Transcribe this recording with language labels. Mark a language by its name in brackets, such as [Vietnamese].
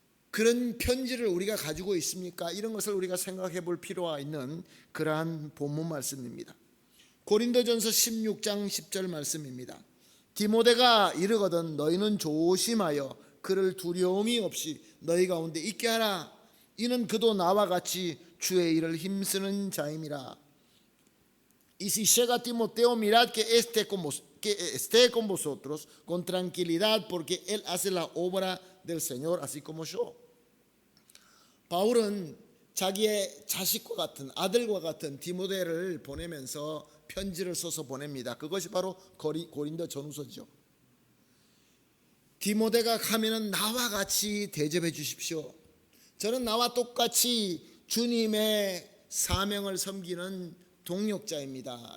[Korean] 그런 편지를 우리가 가지고 있습니까? 이런 것을 우리가 생각해 볼 필요가 있는 그러한 본문 말씀입니다. 고린도전서 16장 10절 말씀입니다. 디모데가 이르거든 너희는 조심하여 그를 두려움이 없이 너희 가운데 있게 하라. 이는 그도 나와 같이 주의 일을 힘쓰는 자임이라. [Spanish] Y si llega Timoteo, mirad que esté con vosotros con tranquilidad, porque él hace la obra del Señor, así como yo. [Korean] 바울은 자기의 자식과 같은 아들과 같은 디모데를 보내면서 편지를 써서 보냅니다. 그것이 바로 고린도 전후서죠. 디모데가 가면은 나와 같이 대접해 주십시오. 저는 나와 똑같이 주님의 사명을 섬기는 동역자입니다.